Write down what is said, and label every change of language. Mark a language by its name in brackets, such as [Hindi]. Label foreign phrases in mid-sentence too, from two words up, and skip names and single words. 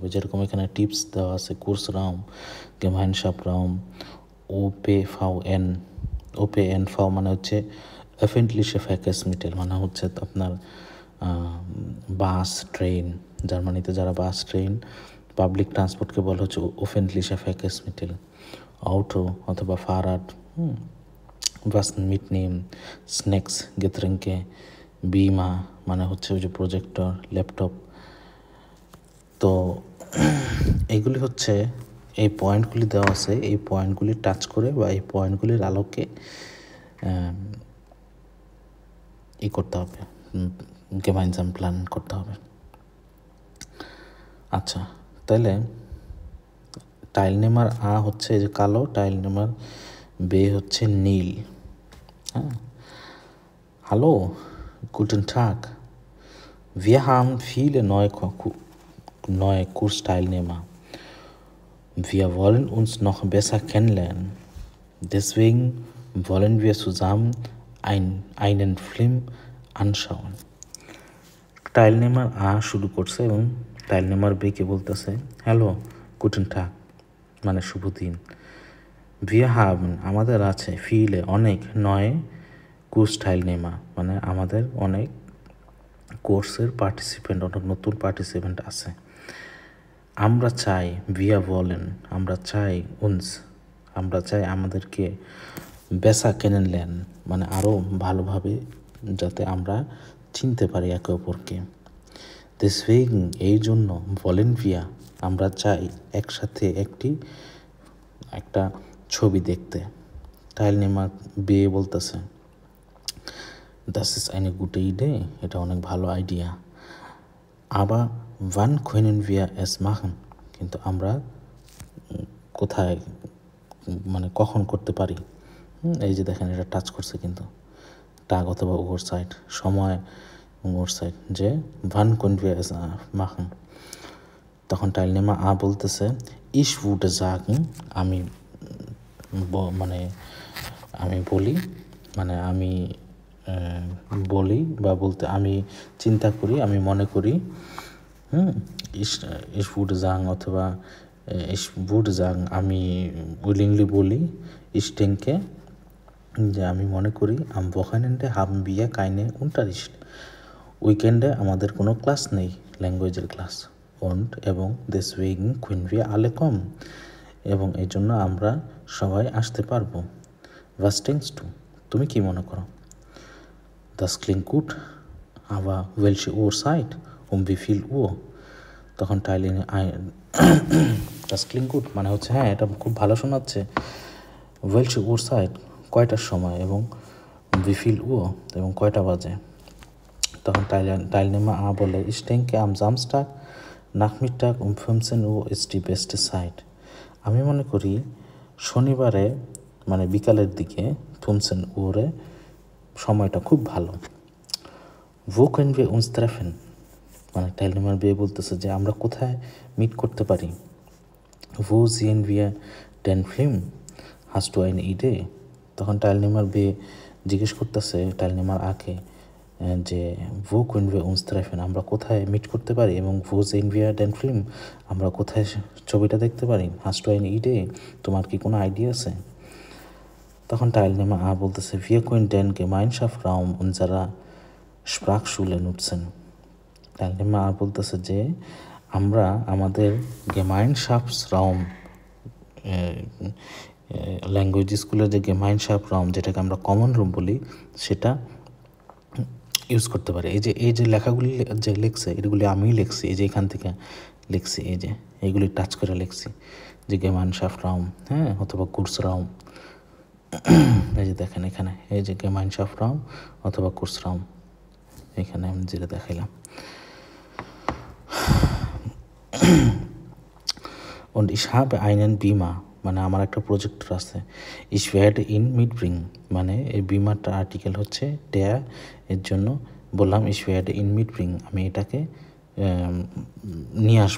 [Bangla] যেরকম এখানে টিপস দেওয়া আছে, [German] Kurs Raum, Gemeinschaft Raum, [Bangla] OPNV মানে হচ্ছে [German] öffentliche Verkehrsmittel, [Bangla] মানে হচ্ছে আপনার বাস, ট্রেন। জার্মানিতে যারা বাস, ট্রেন, [English] public transport [Bangla] বলা হচ্ছে [German] öffentliche Verkehrsmittel, [Bangla] অটো অথবা ফারাড, [German] was mitnehmen, [Bangla] স্ন্যাক্স, Getränke, বিমা মানে হচ্ছে ওই যে প্রজেক্টর, ল্যাপটপ। তো এইগুলি হচ্ছে এই পয়েন্টগুলি দেওয়া আছে, এই পয়েন্টগুলি টাচ করে বা এই পয়েন্টগুলির আলোকে করতে হবে, gemeinsam প্ল্যান করতে হবে। আচ্ছা, তাহলে [German] Teilnehmer [Bangla] আ হচ্ছে যে কালো, [German] Teilnehmer [Bangla] বে হচ্ছে নীল। হ্যাঁ, [German] hallo, guten Tag. Wir haben viele neue Kursteilnehmer. Wir wollen uns noch besser kennenlernen. Deswegen wollen wir zusammen einen Film anschauen. [Bangla] টাইলনেমার আ শুরু করছে এবং টাইলনেমার বে কে বলতেছে [German] hallo, guten Tag, [Bangla] মানে শুভ দিন। [German] Wir haben [Bangla] আমাদের আছে, viele অনেক, নয় [German] Kursteilnehmer [Bangla] মানে আমাদের অনেক কোর্সের পার্টিসিপেন্ট, অনেক নতুন পার্টিসিপেন্ট আছে। আমরা চাই ভিয়া বলেন, আমরা চাই আমরা চাই আমাদেরকে [German] besser kennenlernen, [Bangla] মানে আরও ভালোভাবে যাতে আমরা চিনতে পারি একে অপরকে। deswegen এই জন্য [German] wollen wir [Bangla] আমরা চাই একসাথে একটা ছবি দেখতে। [German] Teilnehmer [Bangla] বিয়ে বলতেছে [German] das ist eine gute Idee, [Bangla] এটা অনেক ভালো আইডিয়া। [German] aber wann können wir es machen, [Bangla] কিন্তু আমরা কোথায় মানে কখন করতে পারি। এই যে দেখেন এটা টাচ করছে কিন্তু টাগ অথবা ওভার সাইড সময় ওভার সাইড যে [German] wann können wir es machen, [Bangla] তখন Teilnehmer A বলতেছে [German] ich würde sagen, [Bangla] আমি বলি বা বলতে আমি চিন্তা করি, আমি মনে করি [German] ich würde sagen [Bangla] অথবা [German] ich würde sagen [Bangla] আমি willingly বলি [German] ich denke [Bangla] যে আমি মনে করি [German] am Wochenende haben wir keine Unterricht, [Bangla] উইকেন্ডে আমাদের কোনো ক্লাস নেই, ল্যাঙ্গুয়েজের ক্লাস। [German] এবং deswegen können wir alle kommen, [Bangla] এবং এই জন্য আমরা সবাই আসতে পারবো। [German] was denkst du, [Bangla] তুমি কি মনে করো? [German] das klingt gut, aber welche Uhrzeit, wie viel Uhr, তখন das klingt gut [Bangla] মানে হচ্ছে হ্যাঁ এটা খুব ভালো শোনাচ্ছে, [German] welche Uhrzeit [Bangla] কয়টার সময়, এবং [German] wie viel Uhr [Bangla] এবং কয়টা বাজে। [German] তখন Teilnehmer A বলে ich denke am Samstag Nachmittag 15 Uhr ist die beste Zeit, [Bangla] আমি মনে করি শনিবারে মানে বিকালের দিকে 15 Uhr সময়টা খুব ভালো। [German] wo können wir uns treffen, [Bangla] মানে Teilnehmer B বলতেছে যে আমরা কোথায় মিট করতে পারি। [German] wo sehen wir den Film, hast du eine Idee, [Bangla] তখন Teilnehmer B জিজ্ঞেস করতেছে Teilnehmer A কে যে [German] wo können wir uns treffen, [Bangla] আমরা কোথায় মিট করতে পারি, এবং [German] wo sehen wir den Film, [Bangla] আমরা কোথায় ছবিটা দেখতে পারি। [German] hast du eine Idee, [Bangla] তোমার কি কোনো আইডিয়া আছে। তখন Teilnehmer A বলতেছে [German] wir können den Gemeinschaftsraum unserer Sprachschule nutzen, [Bangla] Teilnehmer A বলতেছে যে আমরা আমাদের Gemeinschaftsraum ল্যাঙ্গুয়েজ স্কুলের যে Gemeinschaftsraum যেটাকে আমরা [English] common room [Bangla] বলি সেটা ইউজ করতে পারি। এই যে লেখাগুলি যে লিখছে এগুলি আমিই লিখছি, এই যে এখান থেকে লিখছি, এই যে এইগুলি টাচ করে লিখছি যে Gemeinschaftsraum, হ্যাঁ, অথবা Kursraum, এই যে দেখেন এখানে এই যে Gemeinschaftsraum অথবা Kursraum, এখানে আমি যেটা দেখাইলাম। [German] und ich habe einen Beamer, [Bangla] মানে আমার একটা প্রজেক্টর আছে। [German] ich werde ihn mitbringen, [Bangla] মানে এই বিমারটা আর্টিকেল হচ্ছে der, এর জন্য বললাম [German] ich werde ihn mitbringen, [Bangla] আমি এটাকে নিয়ে আসবো।